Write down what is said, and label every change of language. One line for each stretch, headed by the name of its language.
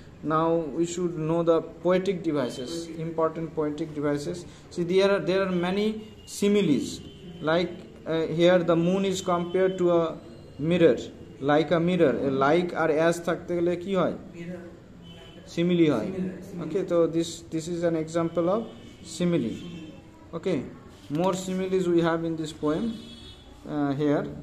English: Now we should know the poetic devices, important poetic devices. See, there are many similes. Like here the moon is compared to a mirror, like a mirror.
Bangla: Like or as থাকতে গেলে কি হয়? Simile হয়.
English: Okay, so this is an example of simile. Okay, more similes we have in this poem here.